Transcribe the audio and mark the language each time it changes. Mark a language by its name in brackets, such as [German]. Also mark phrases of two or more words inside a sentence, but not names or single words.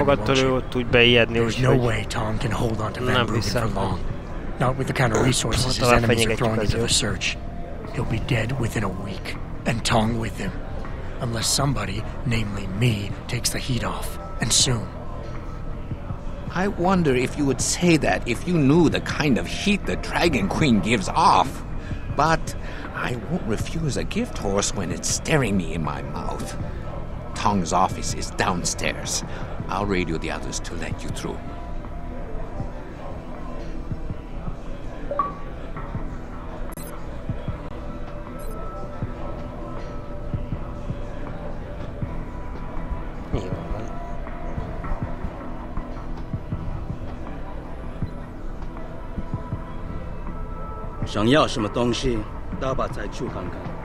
[English] rid of me, [Hungarian] fogadtól [English] won't [Hungarian] ő [English] you? [Hungarian] ott úgy beijedni, [English] There's no [Hungarian] úgyhogy [English] way Tong can hold on to Van [Hungarian] Nem [English] Bruggen for [Hungarian] hiszem. [English] long. Not with the kind of resources his [Hungarian] Tovább [English] enemies are [Hungarian] fenyegetjük [English] throwing [Hungarian] az [English] into the [Hungarian] őt. [English] search. He'll be dead within a week, and Tong with him. Unless somebody, namely me, takes the heat off, and soon. I wonder if you would say that if you knew the kind of heat the Dragon Queen gives off. But I won't refuse a gift horse when it's staring me in my mouth. Tong's office is downstairs. I'll radio the others to let you through. [Hungarian] Nyilván van. 想要什么东西，都把在处看看。